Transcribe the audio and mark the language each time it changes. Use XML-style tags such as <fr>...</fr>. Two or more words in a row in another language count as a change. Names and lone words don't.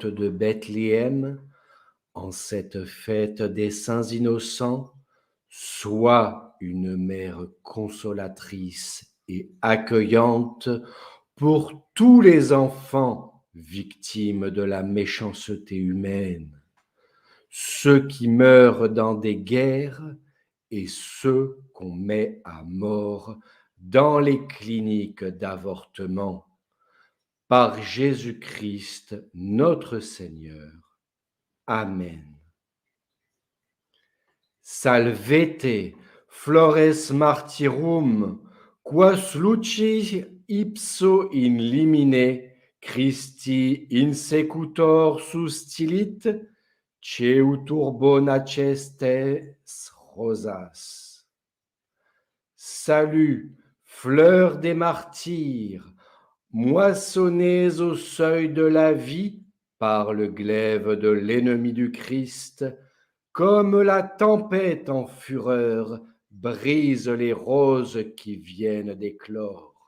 <fr>de Bethléem, en cette fête des saints innocents, sois une mère consolatrice et accueillante pour tous les enfants victimes de la méchanceté humaine, ceux qui meurent dans des guerres et ceux qu'on met à mort dans les cliniques d'avortement. Par Jésus-Christ, notre Seigneur. Amen.</fr> <la>Salvete, flores martyrum, quas lucis ipso in limine Christi insecutor sustilit, ceutur bona cestes rosas.</la> <fr>Salut, fleurs des martyrs, moissonnez au seuil de la vie par le glaive de l'ennemi du Christ, comme la tempête en fureur brise les roses qui viennent d'éclore.</fr>